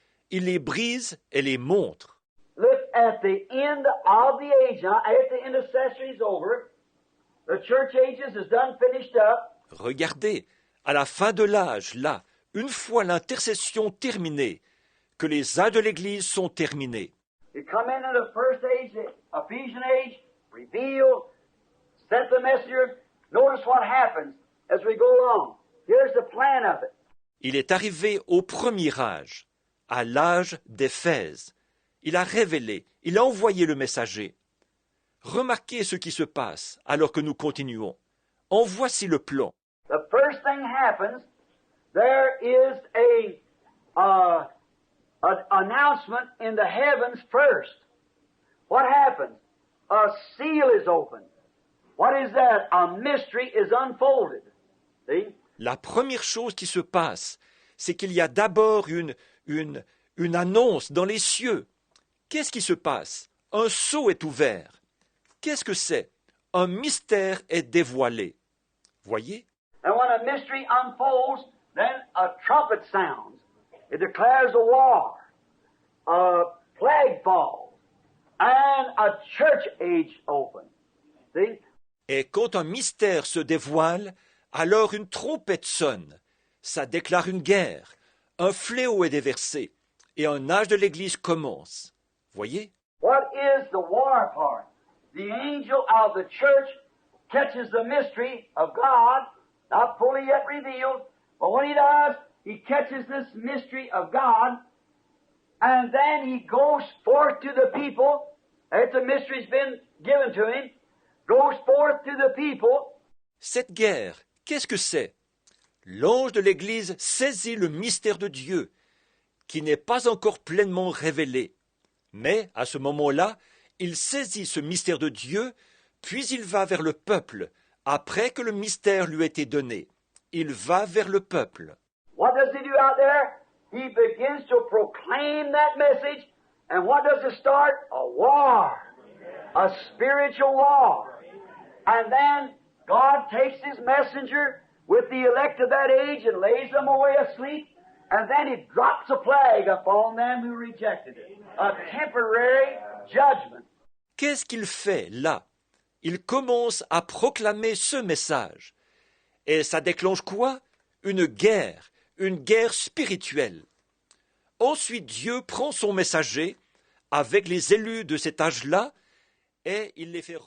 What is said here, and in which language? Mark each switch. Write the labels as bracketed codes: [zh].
[fr] Il les brise et les montre. [en] Look at the end of the age. Now, after the intercessory is over, the church ages is done, finished up. [fr] Regardez, à la fin de l'âge, là, une fois l'intercession terminée, que les âges de l'Église sont terminés. [en] You come into the first age, the Ephesian age, reveal, sent the messengers. Notice what happens as we go along. Here's the plan of it. [fr] Il est arrivé au premier âge, à l'âge d'Éphèse. Il a révélé, il a envoyé le messager. Remarquez ce qui se passe alors que nous continuons. En voici le plan. [en] The first thing happens, there is an announcement in the heavens first. What happens? A seal is opened. What is that? A mystery is unfolded. See? [fr] La première chose qui se passe, c'est qu'il y a d'abord une annonce dans les cieux. Qu'est-ce qui se passe? Un sceau est ouvert. Qu'est-ce que c'est? Un mystère est dévoilé. Voyez? [en] And when a mystery unfolds, then a trumpet sounds. It declares a war. A plague falls. And a church age opens. See? [fr] Et quand un mystère se dévoile, alors une trompette sonne. Ça déclare une guerre. Un fléau est déversé. Et un âge de l'Église commence. Voyez? [en] What is the war part? The angel of the church catches the mystery of God, not fully yet revealed, but when he does, he catches this mystery of God, and then he goes forth to the people, after the mystery's been given to him, goes forth to the people. [fr] Cette guerre, qu'est-ce que c'est? L'ange de l'Église saisit le mystère de Dieu, qui n'est pas encore pleinement révélé. Mais, à ce moment-là, il saisit ce mystère de Dieu, puis il va vers le peuple, après que le mystère lui a été donné. Il va vers le peuple. [en] What does he do out there? He begins to proclaim that message, and what does it start? A war. A spiritual war. And then God takes his messenger with the elect of that age and lays them away asleep, and then he drops a plague upon them who rejected it. A temporary judgment. [fr] Qu'est-ce qu'il fait là? Il commence à proclamer ce message. Et ça déclenche quoi? Une guerre spirituelle. Ensuite, Dieu prend son messager avec les élus de cet âge-là et il les fait